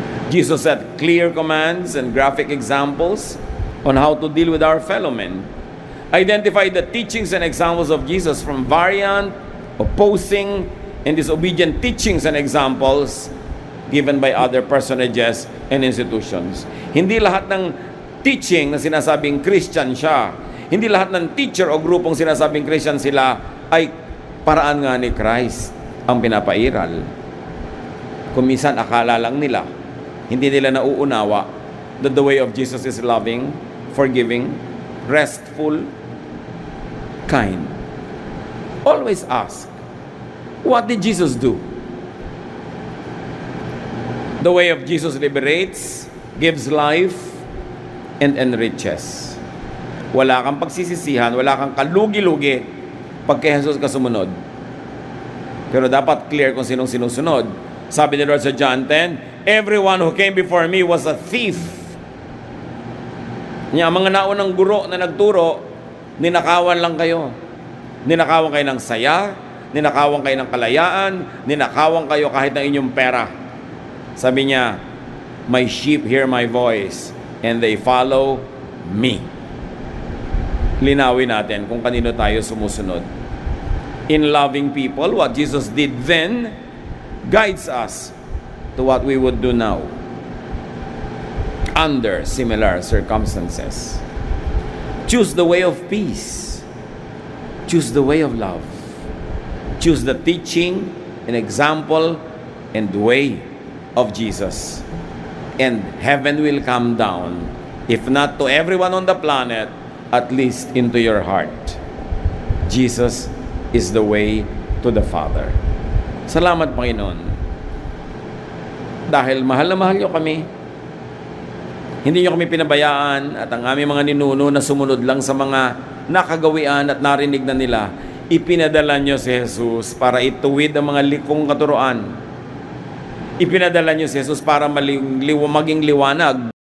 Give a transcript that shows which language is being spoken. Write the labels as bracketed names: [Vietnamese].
[English] Jesus set clear commands and graphic examples on how to deal with our fellow men. Identify the teachings and examples of Jesus from variant, opposing, and disobedient teachings and examples given by other personages and institutions. [Filipino] Hindi lahat ng teaching na sinasabing Christian siya, hindi lahat ng teacher o grupong sinasabing Christian sila ay paraan nga ni Christ ang pinapairal. Kung minsan akala lang nila, hindi nila nauunawa [English] that the way of Jesus is loving, forgiving, restful, kind. Always ask, what did Jesus do? The way of Jesus liberates, gives life, and enriches. [Filipino] Wala kang pagsisisihan, wala kang kalugi-lugi pag kay Jesus ka sumunod. Pero dapat clear kung sinong sinusunod. Sabi ni Lord sa John 10, [English] everyone who came before me was a thief. [Filipino] Ang mga naunang guro na nagturo, ninakawan lang kayo. Ninakawan kayo ng saya, ninakawan kayo ng kalayaan, ninakawan kayo kahit ng inyong pera. Sabi niya, [English] my sheep hear my voice and they follow me. [Filipino] Linawin natin kung kanino tayo sumusunod. [English] In loving people, what Jesus did then guides us to what we would do now under similar circumstances. Choose the way of peace. Choose the way of love. Choose the teaching and example and way of Jesus. And heaven will come down, if not to everyone on the planet, at least into your heart. Jesus is the way to the Father. [Filipino] Salamat, Panginoon. Dahil mahal na mahal niyo kami, hindi niyo kami pinabayaan at ang aming mga ninuno na sumunod lang sa mga nakagawian at narinig na nila, ipinadala niyo si Jesus para ituwid ang mga likong katuruan. Ipinadala niyo si Jesus para maging liwanag